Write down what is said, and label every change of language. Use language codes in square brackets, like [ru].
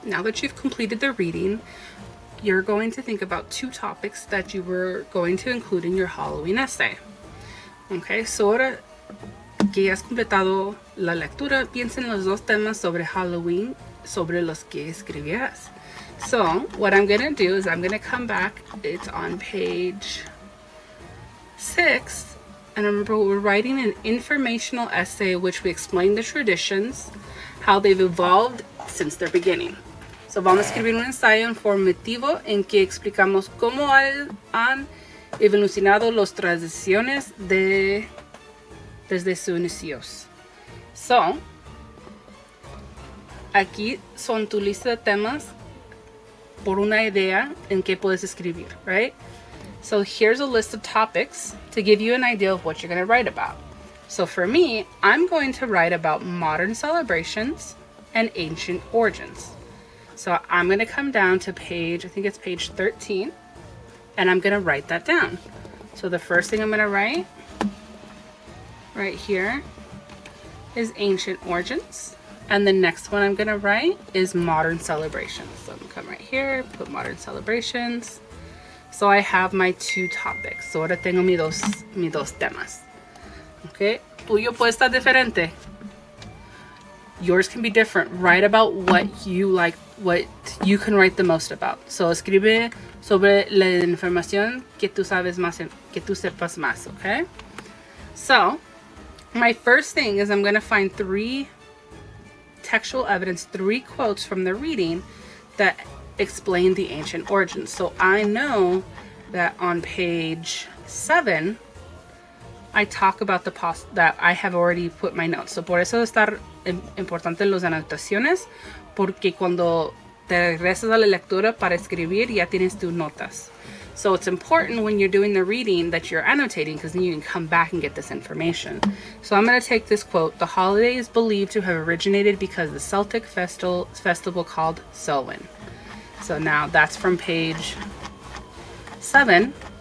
[en] Now that you've completed the reading, you're going to think about two topics that you were going to include in your Halloween essay. [es] Okay, so ahora que ya has completado la lectura, piensa en los dos temas sobre Halloween sobre los que escribirás. [en] So what I'm going to do is I'm going to come back. It's on page 6. And remember, we're writing an informational essay which we explain the traditions, how they've evolved since their beginning. [es] So vamos a escribir un ensayo informativo en que explicamos cómo han evolucionado las tradiciones desde sus inicios. So, aquí son tu lista de temas por una idea en que puedes escribir, right? [en] So here's a list of topics to give you an idea of what you're going to write about. So for me, I'm going to write about modern celebrations and ancient origins. So I'm going to come down to page, I think it's page 13, and I'm going to write that down. So the first thing I'm going to write right here is ancient origins. And the next one I'm going to write is modern celebrations. So I'm going to come right here, put modern celebrations. So I have my two topics. [es] So ahora tengo mis dos temas. Okay, tuyo puede estar diferente. [en] Yours can be different. Write about what you like, what you can write the most about. [es] So escribe sobre la información que tú sabes más, que tú sepas más, okay? [en] So my first thing is I'm going to find 3 textual evidence, 3 quotes from the reading that explain the ancient origins. So I know that on page 7 I talk about that I have already put my notes. [es] So por eso está importante las anotaciones, porque cuando te regresas a la lectura para escribir ya tienes tus notas. [en] So it's important when you're doing the reading that you're annotating, because then you can come back and get this information. So I'm going to take this quote. The holiday is believed to have originated because of the Celtic festival called Samhain. So now that's from page 7.